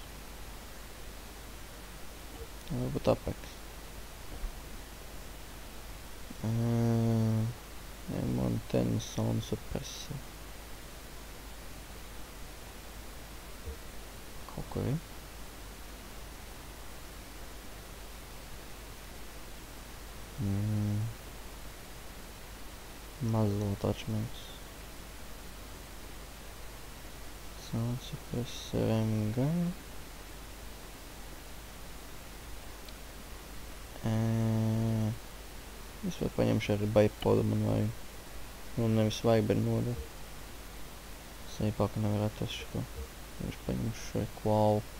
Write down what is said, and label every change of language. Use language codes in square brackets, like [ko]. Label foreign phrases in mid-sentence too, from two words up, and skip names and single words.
[lv] Varbūt Apex. [en] M110 sound suppressor. [lv] Kaut kur ir. [en] Muzzle attachments. Sound suppressor MG. [lv] Es vēl paņemšu arī bipodu man vajag. Nu, nevis vajag, bet noder. Es arī ka nevar atrast šo. Es paņemšu šo klau.